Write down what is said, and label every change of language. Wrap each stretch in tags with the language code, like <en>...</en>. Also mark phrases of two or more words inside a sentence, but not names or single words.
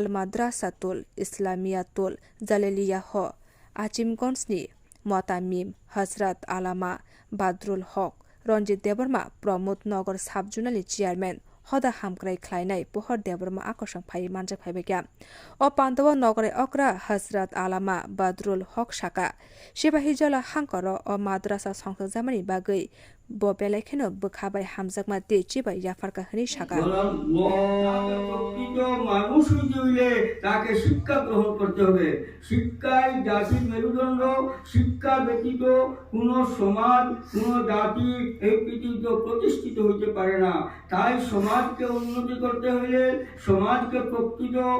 <trp>Madrasatul Islamiyatul Jaliliyah Achim Gonsni Muatamim Hazrat Alama Badrul Haq Ranjit Debarma Pramod Nagar Subjunali Chairman Hoda Hamkrai Klainai Pohor Debarma Akosang Pai Manja Paibega O Pandawa Nogre Okra Hazrat Alama Badrul Haq Shaka Shiba Hijala Hankoro O Madrasa Songsa Zamani Bagai Bobelekeno Bukhabai Hamzakma De Chiba Yafarka Hani Shaka</trp> <bn>মানুষ হইলে তাকে শিক্ষা গ্রহণ করতে হবে শিক্ষাই জাতির মেরুদণ্ড শিক্ষা ব্যতীত কোন সমাজ কোন জাতি এই পৃথিবীতে প্রতিষ্ঠিত হইতে পারে না তাই সমাজকে উন্নতি করতে হইলে সমাজকে প্রকৃত</bn>